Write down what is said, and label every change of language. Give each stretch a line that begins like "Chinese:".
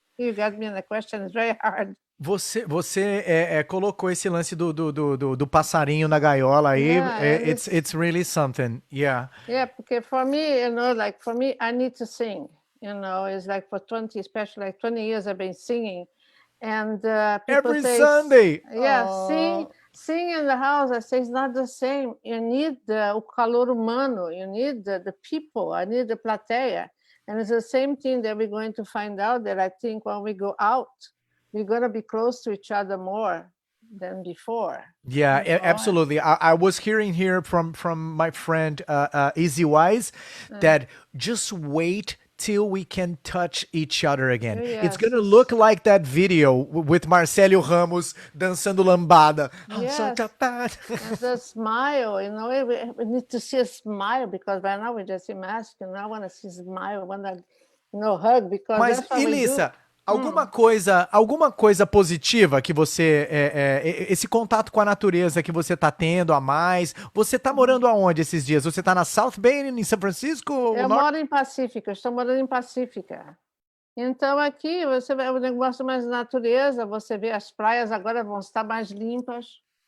English: You got me in the question, it's very hard.
Portuguese: Você colocou esse lance do passarinho na gaiola aí.
English: Yeah, it's really something. Yeah. Yeah, because for me, for me, I need to sing. It's like for 20 years I've been singing. And people every say, Sunday. Yeah, sing in the house. I say it's not the same. You need
Portuguese: o calor humano.
English: You need the people. I need the plateia. And it's the same thing that we're going to find out that I think when we go out, we're going to be close to each other more than before. Yeah, absolutely. I was hearing here from my friend Easy Wise that just wait till we can touch each other again. Yes. It's gonna look like that video with Marcelo Ramos
Portuguese: dançando lambada.
English: Yes. And the smile, we need to see a smile because right now we just see mask, and I want to see a smile, I want to hug because
Portuguese: Mas,
English: that's what
Portuguese: Elisa, alguma coisa positiva que você, esse contato com a natureza que você tá tendo a mais? Você tá morando aonde esses dias? Você tá na South Bay, em São Francisco? Eu moro em Pacífica, estou morando em Pacífica. Então aqui você vê o negócio mais de natureza, você vê as praias agora vão estar mais limpas.